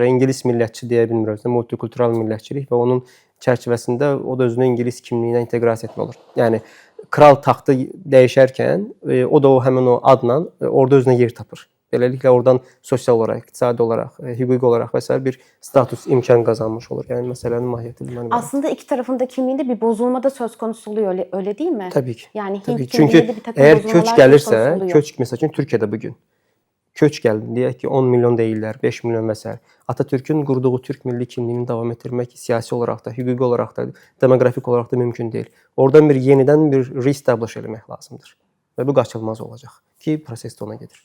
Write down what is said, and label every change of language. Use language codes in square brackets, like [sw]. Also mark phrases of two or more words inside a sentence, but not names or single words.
[az] İngilis millətçi deyə bilmirəm, multikultural millətçilik və onun çərçivəsində o da özünü ingilis kimliyinə inteqrasiya etmək olur. Yəni kral taxtı dəyişərkən o da həmin o adla orada özünə yer tapır. Beləliklə oradan sosial olaraq, iqtisadi olaraq, hüquqi olaraq və s. bir status imkan qazanmış olur. Yəni məsələnin mahiyyəti bundan ibarət. [tr] Aslında iki tarafın da kimliğinde bir bozulma da söz konusu oluyor, öyle değil mi? [az] Təbii ki. [tr] Yani Tabii. Hint [az] Çünki [tr] kimliğinde bir takım [az] əgər [tr] bozulmalar [az] köç [tr] söz [az] gəlirsə, [tr] konusu oluyor. [az] köç məsəl üçün Türkiyədə bu gün köç gəldi, deyək ki 10 milyon deyirlər, 5 milyon və s. Atatürkün qurduğu Türk milli kimliyini davam etdirmək siyasi olaraq da, hüquqi olaraq da, demoqrafik olaraq da mümkün deyil. Oradan bir yenidən bir reestablish eləmək lazımdır. Və bu qaçılmaz olacaq ki, proses də ona gedir.